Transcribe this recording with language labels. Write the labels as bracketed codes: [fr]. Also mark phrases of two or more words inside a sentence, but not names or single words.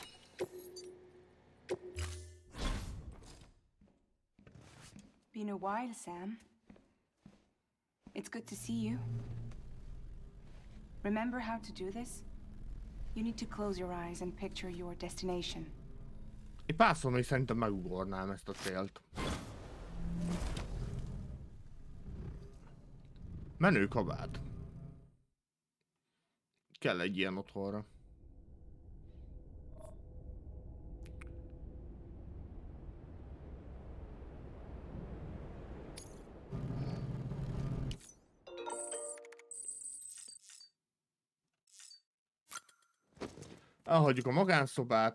[en] Been a while, Sam. It's good to see you. Remember how to do this? You need to close your eyes and picture your destination. [hu] Egy párszor még szerintem megugornám ezt a célt. Menő kabát. Kell egy ilyen otthonra. Elhagyjuk a magánszobát.